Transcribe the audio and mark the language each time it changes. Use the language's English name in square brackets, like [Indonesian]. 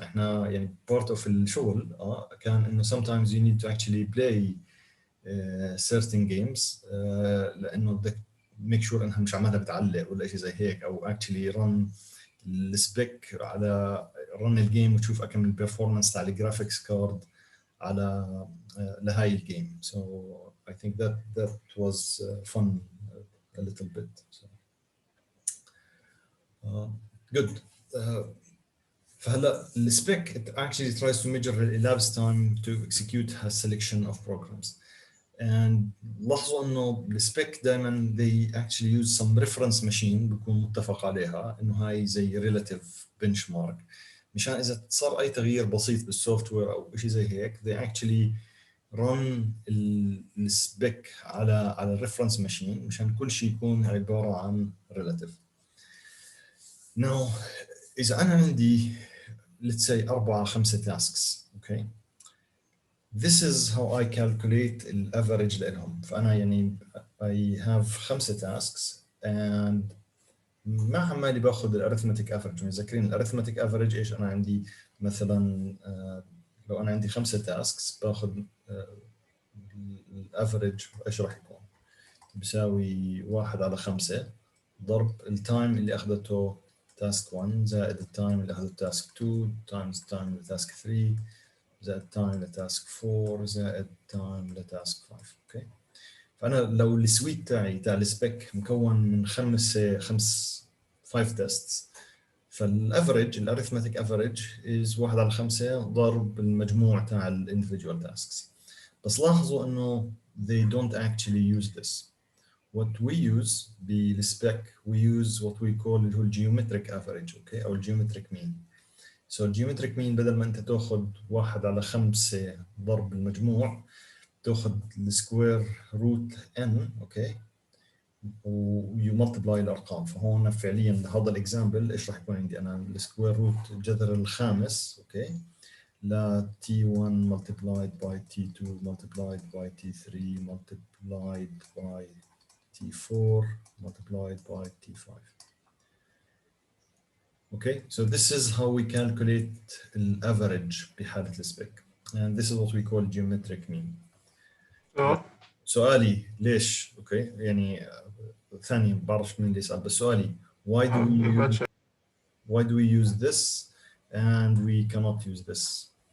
[Arabic] احنا يعني part of الشغل كان انه [English] sometimes you need to actually play certain games [Arabic] لانه بدك make sure انها مش عمالها بتعلق ولا شيء زي هيك، او actually run السبيك على run الجيم وتشوف كم البرفورمانس تاع الجرافيكس كارد على لهاي الجيم. [English] So I think that was fun a little bit. So, good. [Arabic] فهلا السبيك [English] it actually tries to measure the elapsed time to execute a selection of programs. [Arabic] And لاحظوا انه السبيك دائما [English] they actually use some reference machine [Arabic] بيكون متفق عليها انه هاي زي relative benchmark مشان اذا صار اي تغيير بسيط بالسوفت وير او شيء زي هيك [English] they actually run [Arabic] السبيك على الريفرنس ماشين مشان كل شيء يكون عباره عن relative. [English] Now [Arabic] إذا أنا عندي [English] let's say 4-5 tasks okay this is how I calculate الافريج لهم. [Arabic] فأنا يعني [English] I have 5 tasks [Arabic] and ما عمالي باخذ الارثمتيك افريج. متذكرين الارثمتيك افريج ايش؟ أنا عندي مثلا لو أنا عندي 5 tasks باخذ الافريج ايش راح يكون؟ بيساوي 1/5 ضرب التايم اللي اخذته تاسك 1 زائد التايم اللي اخذته تاسك 2 تايمز التايم لتاسك 3 زائد التايم لتاسك 4 زائد التايم لتاسك 5. اوكي، فانا لو السويت تاعي تاع السبيك مكون من 5 تيستس، فالافريج الارثمتيك افريج از 1/5 ضرب المجموع تاع الاندفيدوال تاسكس. بس لاحظوا انه [English] they don't actually use this. What we use بالspec we use what we call [Arabic] اللي هو [English] geometric average okay او geometric mean. [Arabic] So geometric mean بدل ما انت تاخذ 1/5 ضرب المجموع تاخذ السكوير روت n اوكي ويو ملتبلاي الارقام. فهون فعليا هذا الاكزامبل ايش راح يكون عندي انا؟ السكوير روت الجذر الخامس اوكي لا [English] t1 multiplied by t2 multiplied by t3 multiplied by t4 multiplied by t5. Okay, so this is how we calculate the average [Arabic] بحالة السبيك [English] and this is what we call geometric mean. [Arabic] سؤالي ليش اوكي يعني ثاني بعرف مين اللي يسأل، بس سؤالي [English] why do we use this [Arabic] and we cannot use this؟